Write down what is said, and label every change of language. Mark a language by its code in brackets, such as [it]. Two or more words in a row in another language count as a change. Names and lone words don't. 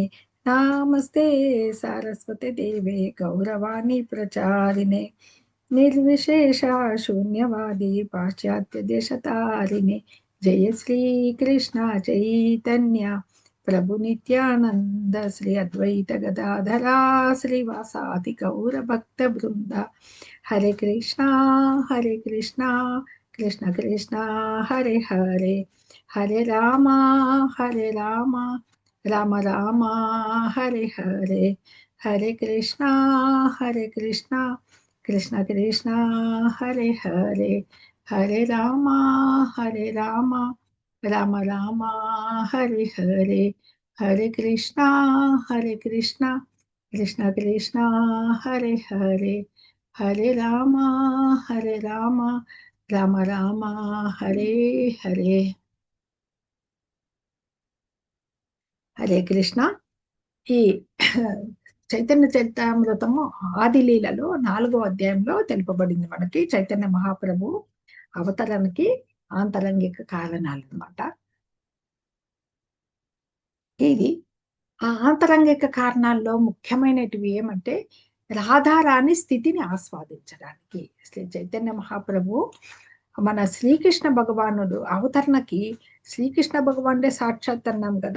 [sa] నమస్తే సరస్వతి దేవే గౌరవాణి ప్రచారిణే నిర్విశేష శూన్యవాది పాశ్చాత్య దేశతారిణే. జయ శ్రీ కృష్ణ చైతన్య ప్రభు నిత్యానంద శ్రీ అద్వైత గదాధరా శ్రీవాసాది గౌర భక్త బృంద. హరే కృష్ణ కృష్ణ కృష్ణ హరే హరే హరే రామ రామ రామ హరే హరే. హరే కృష్ణ కృష్ణ కృష్ణ హరే హరే హరే రామ రామ రామ హరే హరే. హరే కృష్ణ కృష్ణ కృష్ణ హరే హరే హరే రామ రామ హరే హరే. హరే కృష్ణ. [te] ఈ చైతన్య చరితామృతము ఆది లీలలో 4వ అధ్యాయంలో తెలుపబడింది మనకి. చైతన్య మహాప్రభు అవతరణకి ఆంతరంగిక కారణాలు అన్నమాట. ఇది ఆ ఆంతరంగిక కారణాల్లో ముఖ్యమైనటివి ఏమంటే రాధారాణి స్థితిని ఆస్వాదించడానికి శ్రీ చైతన్య మహాప్రభు మన శ్రీకృష్ణ భగవానుడు అవతరణకి శ్రీకృష్ణ భగవానుడే సాక్షాత్ అన్నాం కదా.